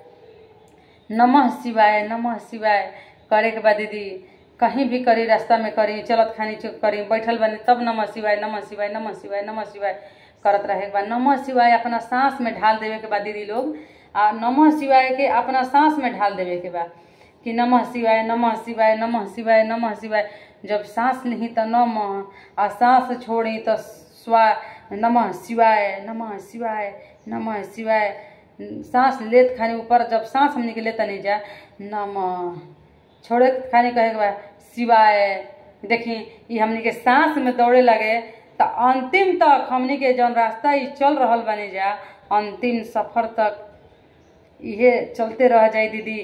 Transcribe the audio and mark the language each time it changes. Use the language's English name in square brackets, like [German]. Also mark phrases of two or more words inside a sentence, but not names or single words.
[Sanskrit] नमः शिवाय [Bhojpuri] करे के बा दीदी। कहीं भी करी, रास्ता में करी, चलत खानी करी, बैठल बनी तब [Sanskrit] नमः शिवाय [Bhojpuri] करत रहे के बा। [Sanskrit] नमः शिवाय [Bhojpuri] अपना सांस में ढाल देवे के बा दीदी लोग। आ [Sanskrit] नमः शिवाय [Bhojpuri] के अपना सांस में ढाल देवे के बा कि [Sanskrit] नमः शिवाय नमः शिवाय नमः शिवाय नमः शिवाय। [Bhojpuri] जब सांस ली तो नमः, आ सांस छोड़ी तो स्वा, [Sanskrit] नमः शिवाय नमः शिवाय नमः शिवाय। [Bhojpuri] सांस लेत खानी ऊपर जब सांस हमने के लेता नहीं जा नमः, छोड़े खानी कहे के बा शिवाय। देखी ये हमने के सांस में दौड़े लगे तो अंतिम तक हमने के जौन रास्ता ये चल रहल बने जा, अंतिम सफर तक ये चलते रह जाए दीदी।